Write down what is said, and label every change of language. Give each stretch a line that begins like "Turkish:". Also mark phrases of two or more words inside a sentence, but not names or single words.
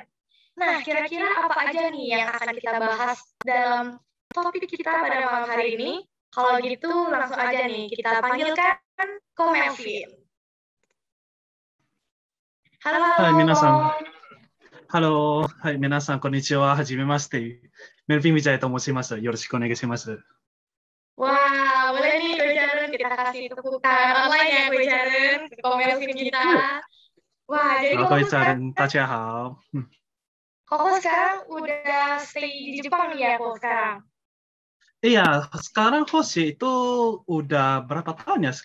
Indonesian: Nah, kira-kira apa aja nih yang akan kita bahas dalam topik kita pada malam hari ini? Kalau gitu langsung aja nih kita panggilkan Ko Melvin. Halo.
Japanese: はい皆さん. Halo, はい皆さん、こんにちは、はじめまして. Melvin Wijaya と申します。よろしくお願いします.
Indonesian: Wah, boleh nih Kuy Jiaren, kita kasih tepukan online ya Kuy Jiaren, ke Melvin kita. Wah, jadi Kuy Jiaren, tajahau. Koko sekarang udah stay di Jepang ya Koko sekarang? Iya, sekarang Hoshi itu udah berapa tahun ya?